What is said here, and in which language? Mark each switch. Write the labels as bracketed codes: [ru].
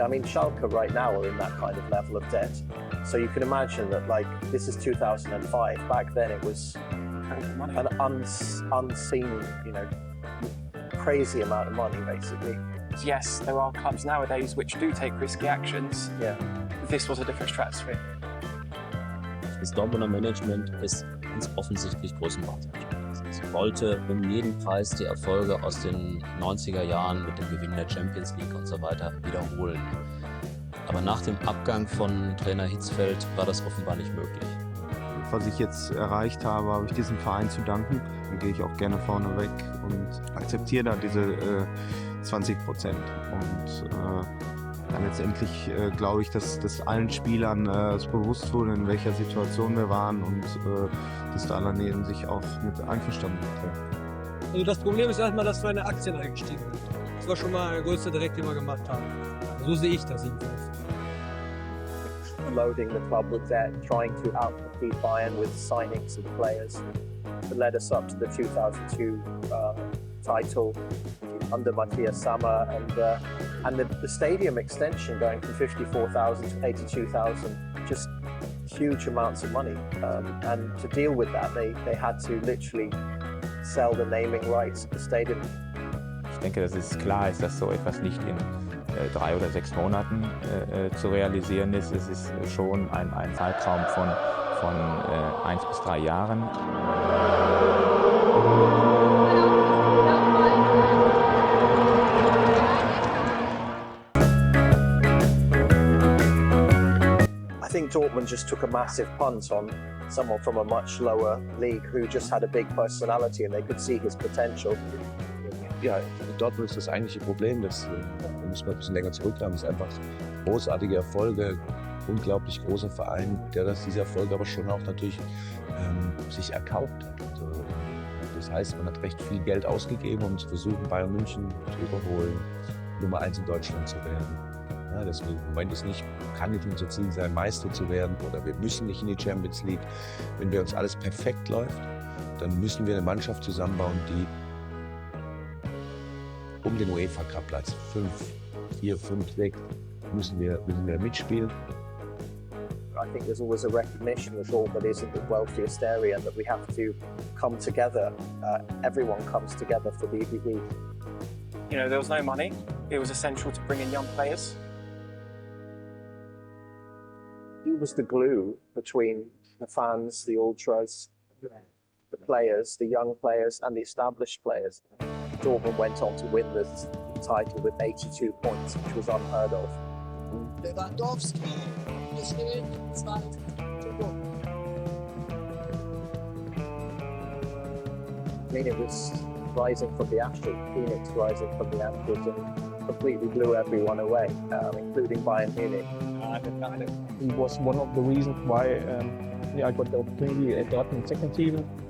[en] I mean, Schalke right now are in that kind of level of debt. So you can imagine that, like, this is 2005. Back then it was an unseen, crazy amount of money, basically. Yes, there are clubs nowadays which do take risky actions. Yeah. This was a different stratosphere. [de] Das Dortmunder Management ist ganz offensichtlich Größenwahnsinnig. Es wollte um jeden Preis die Erfolge aus den 90er Jahren mit dem Gewinn der Champions League und so weiter wiederholen. Aber nach dem Abgang von Trainer Hitzfeld war das offenbar nicht möglich. Was ich jetzt erreicht habe, habe ich diesem Verein zu danken. Dann gehe ich auch gerne vorne weg und akzeptiere da diese 20%. Und dann letztendlich glaube ich, dass allen Spielern es bewusst wurde, in welcher Situation wir waren und dass da alle neben sich auch mit einverstanden sind. Ja. Also das Problem ist erstmal, dass wir in Aktien eingestiegen sind. Das war schon mal der größte Dreck, den wir gemacht haben. So sehe ich das jedenfalls. [en] Loading the club with debt, trying to outcompete Bayern with signings of players that led us up to the 2002 title under Matthias Sammer, and the stadium extension going from 54,000 to 82,000, just huge amounts of money. And to deal with that, they had to literally sell the naming rights of the stadium. [de] Ich denke, dass es klar ist, dass so etwas nicht in 3 oder 6 Monaten zu realisieren ist. Es ist schon ein Zeitraum von 1 bis 3 Jahren. [en] I think Dortmund just took a massive punt on someone from a much lower league who just had a big personality and they could see his potential. [de] Ja, Dortmund ist das eigentliche Problem, das muss man ein bisschen länger zurückhaben. Es ist einfach großartige Erfolge, unglaublich großer Verein, der diese Erfolge aber schon auch natürlich sich erkauft hat. Also, das heißt, man hat recht viel Geld ausgegeben, um zu versuchen, Bayern München zu überholen, Nummer 1 in Deutschland zu werden. Ja, deswegen im Moment kann nicht unser Ziel sein, Meister zu werden, oder wir müssen nicht in die Champions League. Wenn bei uns alles perfekt läuft, dann müssen wir eine Mannschaft zusammenbauen, die um den UEFA Cup Platz 5, 4, 5, 6 müssen wir mitspielen. [en] I think there's always a recognition that Dortmund isn't the wealthiest area and that we have to come together. Everyone comes together for the EBB. There was no money. It was essential to bring in young players. He was the glue between the fans, the ultras, the players, the young players and the established players. Dortmund went on to win the title with 82 points, which was unheard of. [de] Lewandowski, wir stehen 2-2. [en] I mean, it was rising from the ashes, Phoenix rising from the ashes, and completely blew everyone away, including Bayern Munich. He was one of the reasons why I got the opportunity at Dortmund second season.